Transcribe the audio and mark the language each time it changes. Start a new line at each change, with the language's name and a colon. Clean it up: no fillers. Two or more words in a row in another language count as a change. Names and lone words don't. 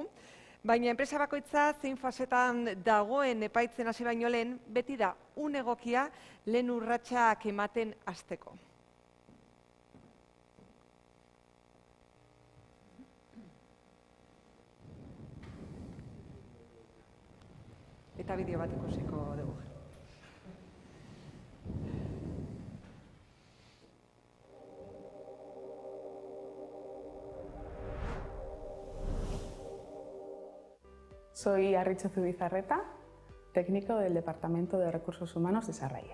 Basque: Baina enpresa bakoitza zein fasetan dagoen epaitzen hasi baino lehen, beti da egokia lehen urratsak ematen hasteko. Eta bideo bat ikusiko dugu.
Spanish: Soy Arritxo Zubizarreta, técnico del Departamento de Recursos Humanos de Sarraye.